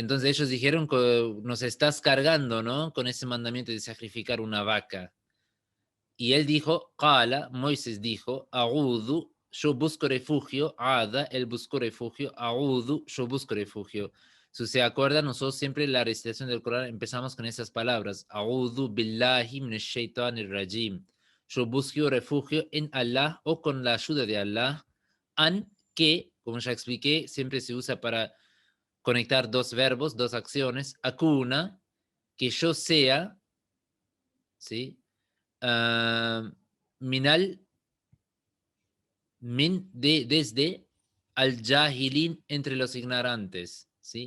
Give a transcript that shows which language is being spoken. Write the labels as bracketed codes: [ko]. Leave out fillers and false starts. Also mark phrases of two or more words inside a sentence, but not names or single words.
[es] Entonces ellos dijeron que nos estás cargando, ¿no? Con ese mandamiento de sacrificar una vaca. Y él dijo, Qala, Moisés dijo, A'udhu, yo busco refugio, Ada, él buscó refugio, A'udhu, yo busco refugio. Si se acuerdan, nosotros siempre en la recitación del Corán empezamos con esas palabras, [ar] أعوذ بالله من الشيطان الرجيم. [es] Yo busco refugio en Allah o con la ayuda de Allah, an, que, como ya expliqué, siempre se usa para conectar dos verbos, dos acciones, akuna, que yo sea, ¿sí? Minal, desde, [ar] الجاهلين, [es] entre los ignorantes, ¿sí?